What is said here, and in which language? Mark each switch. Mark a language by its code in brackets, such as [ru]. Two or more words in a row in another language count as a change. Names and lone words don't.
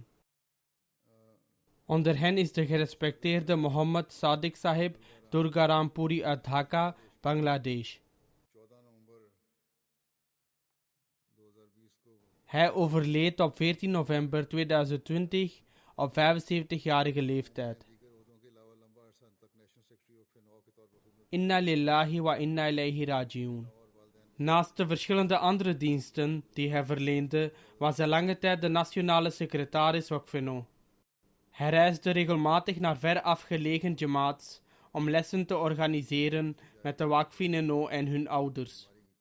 [nl] Onder hen is de gerespecteerde Mohammed Sadiq Sahib, Durga Rampuri uit Dhaka, Bangladesh. Hij overleed op 14 november 2020 op 75-jarige leeftijd. [ar] إنا لله وإنا إليه راجعون. [nl] Naast de verschillende andere diensten die hij verleende, was hij lange tijd de nationale secretaris Waqf-e-Nau. Hij reisde regelmatig naar ver afgelegen jamaats om lessen te organiseren met de Waqf-e-Nau en hun ouders.